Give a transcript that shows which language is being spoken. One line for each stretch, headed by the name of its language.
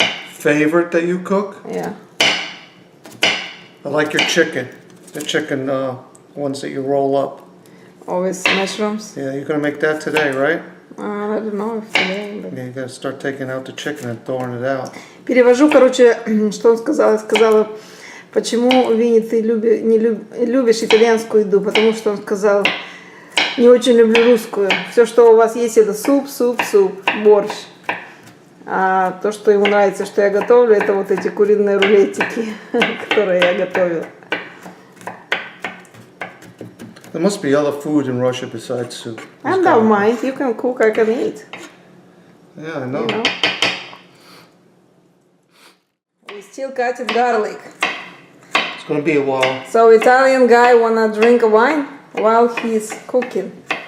English: Favorite that you cook? Yeah. I like your chicken. The chicken ones that you roll up. Always mushrooms? Yeah, you're going to make that today, right? I don't know if today, but... Yeah, you got to start taking out the chicken and throwing it out.
Russian: Перевожу, короче, что он сказал. Сказала, почему, Винни, ты не любишь итальянскую еду? Потому что он сказал, не очень люблю русскую. Все, что у вас есть, это суп, суп, суп, борщ. А то, что ему нравится, что я готовлю, это вот эти куриные рулетики, которые я готовила.
English: There must be other food in Russia besides soup. I don't mind. You can cook, I can eat. Yeah, I know. You know? We still cutting garlic. It's going to be a while. So Italian guy wanna drink a wine while he's cooking.